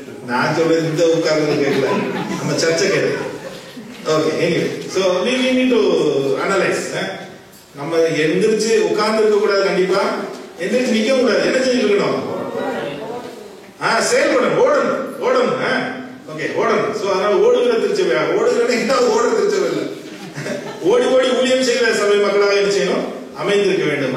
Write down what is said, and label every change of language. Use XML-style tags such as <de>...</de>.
<ta>நான் சொல்றது இந்த உட்கார்ந்து கேட்கல, நம்ம சர்ச்சை கேட்கல. Okay, anyway so</ta> <en>we need to analyze.</en> <ta>நம்ம எந்திரிச்சு உட்கார்ந்து இருக்க கூடாது, கண்டிப்பா எந்திரிச்சு நிக்க கூடாது. என்ன செஞ்சுட்டு இருக்கணும்? செயல்படணும், ஓடணும். ஓகே, ஓடணும். சோ அதனால ஓடுகிற திருச்சபையா, ஓடுகிற ஓடுற திருச்சபை இல்லை, ஓடி ஓடி ஊழியம் செய்கிற சபை மக்களாக என்ன செய்யணும், அமைந்திருக்க வேண்டும்.</ta>